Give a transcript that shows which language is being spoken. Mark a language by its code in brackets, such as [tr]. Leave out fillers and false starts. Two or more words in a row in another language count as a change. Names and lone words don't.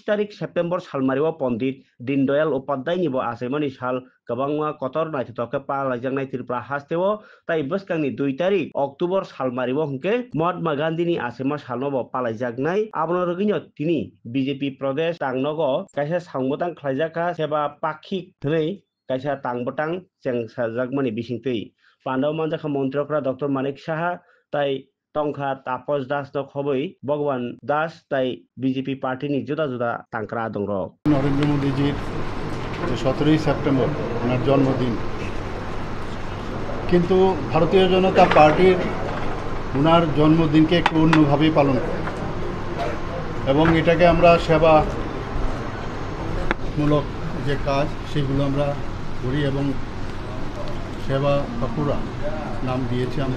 [trp] tarik September salmariwa Pandit Dindayal Upadhyay ni bo asemani sal kabangma kotor naithoke palaijaknai Tripura hasteo tai boskangi 2 tarik Oktober salmariwo hingke Mahatma Gandhi ni asema salno bo palaijaknai abono rogino tini BJP Pradesh tangnogo kaisa sangbotang khlaijaka seba pakhik thwei kaisa tangbotang chengsajakmani bisingtwi Pandaw manjakha montrokra Dr. Manik Saha tai tongkha Tapos Das no khoboi Bhagwan Das tai BJP party ni juda juda tangkra dongrok [bn] নরেন্দ্র মোদীজির 17 সেপ্টেম্বর ওনার জন্মদিন, কিন্তু ভারতীয় জনতা পার্টির ওনার জন্মদিনকে একটু অন্যভাবেই পালন করে এবং এটাকে আমরা সেবামূলক যে কাজ সেগুলো আমরা করি এবং সেবা বাঁকুড়া নাম দিয়েছি আমরা।